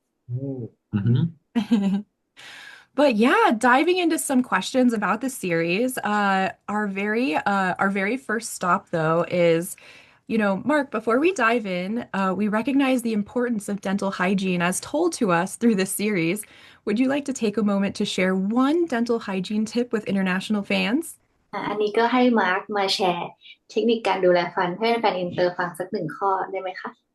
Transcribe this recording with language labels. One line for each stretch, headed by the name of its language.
English: Oh. Mhm. But yeah, diving into some questions about the series. Our very first stop though is, Mark, before we dive in, we recognize the importance of dental hygiene as told to us through this series. Would you like to take a moment to share one dental hygiene tip with international fans?
Thai: อันนี้ก็ให้มาร์คมาแชร์เทคนิคการดูแลฟันให้แฟนๆอินเตอร์ฟังสักหนึ่งข้อได้ไหมคะ